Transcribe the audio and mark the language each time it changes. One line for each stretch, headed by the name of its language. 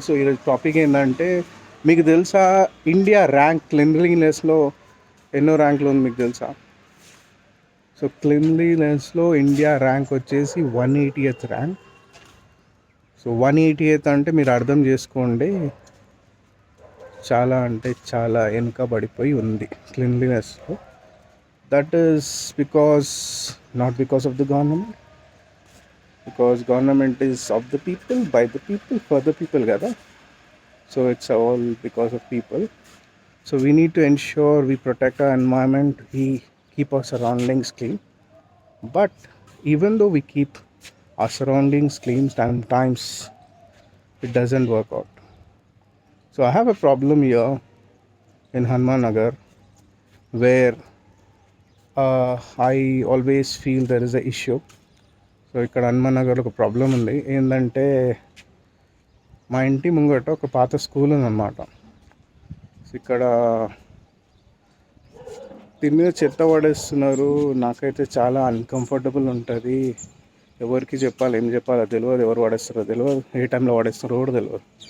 Telugu: So ఈరోజు topic ఏంటంటే, మీకు తెలుసా ఇండియా ర్యాంక్ క్లీన్లీనెస్లో ఎన్నో ర్యాంకులు ఉంది మీకు తెలుసా? సో క్లీన్లీనెస్లో ఇండియా ర్యాంక్ వచ్చేసి 180th ర్యాంక్. సో 180th అంటే మీరు అర్థం చేసుకోండి, చాలా అంటే చాలా వెనుకబడిపోయి ఉంది క్లీన్లీనెస్లో.
English: that is because not because of the government, because government is of the people, by the people, for the people
Telugu: kada.
English: So it's all because of people. So we need to ensure we protect our environment, we keep our surroundings clean. But even though we keep our surroundings clean, sometimes it doesn't work out. So I have a problem here in Hanuman Nagar where I always feel there is a issue.
Telugu: So ఇక్కడ హనుమాన్ నగర్లో ఒక problem ఉంది. ఏంటంటే మా ఇంటి ముంగట ఒక పాత స్కూల్ ఉందన్నమాట. సో ఇక్కడ దీని మీద చెత్త పడేస్తున్నారు. నాకైతే చాలా అన్కంఫర్టబుల్ ఉంటుంది. ఎవరికి చెప్పాలి, ఏం చెప్పాలో తెలియదు, ఎవరు పడేస్తారో తెలియదు, ఏ టైంలో పడేస్తారో కూడా తెలియదు.